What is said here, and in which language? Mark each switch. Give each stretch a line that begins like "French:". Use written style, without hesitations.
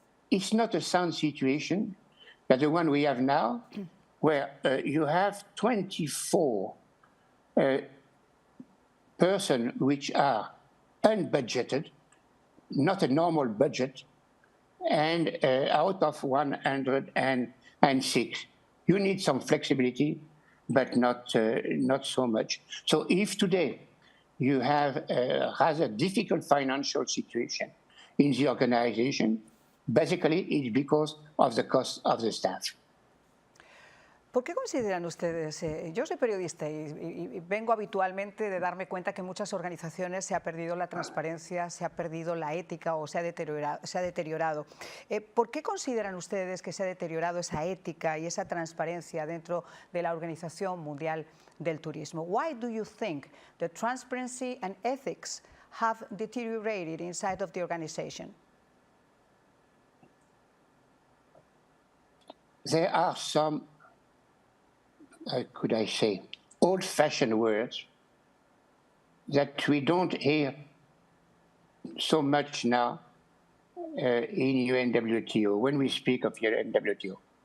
English: It's not a sound situation, but the one we have now, where you have 24 persons which are unbudgeted, not a normal budget, and out of 106. You need some flexibility, but not so much. So if today you have a rather difficult financial situation in the organization, basically it's because of the cost of the staff.
Spanish: ¿Por qué consideran ustedes, yo soy periodista y vengo habitualmente de darme cuenta que en muchas organizaciones se ha perdido la transparencia, se ha perdido la ética o se ha deteriorado. ¿Por qué consideran ustedes que se ha deteriorado esa ética y esa transparencia dentro de la Organización Mundial del Turismo?
English: Why do you think the transparency and ethics have deteriorated inside of the organization? There are some, could I say, old-fashioned words that we don't hear so much now in UNWTO, when we speak of UNWTO.